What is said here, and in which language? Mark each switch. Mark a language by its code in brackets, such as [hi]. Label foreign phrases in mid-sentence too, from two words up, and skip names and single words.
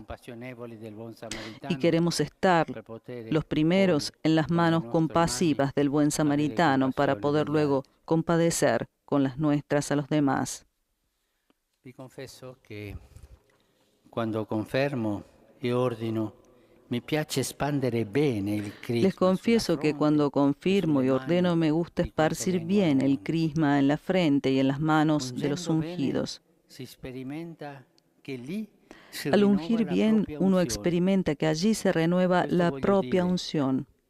[es] Y queremos estar los primeros en las manos compasivas del buen samaritano para poder luego compadecer con las nuestras a los demás. [it] Vi [es] confieso que cuando [it] confermo y ordino, me piace espandere bene il crisma. [es] Les confieso que cuando confirmo y ordeno me gusta esparcir bien el crisma en la frente y en las manos de los ungidos. Al ungir bien, uno experimenta que allí se renueva la propia unción.